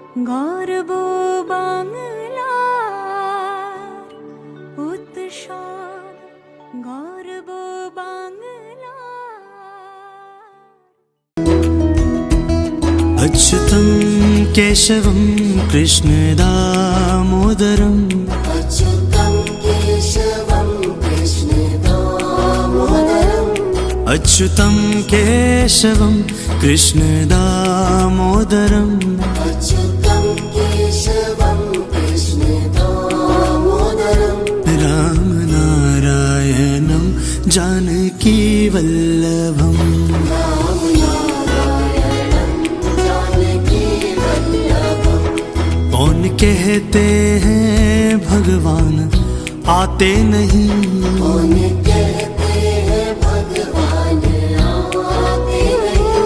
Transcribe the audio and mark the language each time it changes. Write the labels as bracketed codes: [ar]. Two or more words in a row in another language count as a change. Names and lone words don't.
[bn] গর্ব বাংলার উৎসব, গর্ব বাংলার। [sa] अच्युतं केशवं कृष्ण दामोदरम् अच्युतं केशवं कृष्ण दामोदरम् अच्युतं केशवं कृष्ण दामोदरम् अच्युतं केशवं कृष्ण दामोदरम् रामनारायणं जानकी वल्लभम् [hi] कौन कहते हैं भगवान आते नहीं, कौन कहते हैं भगवान आते नहीं,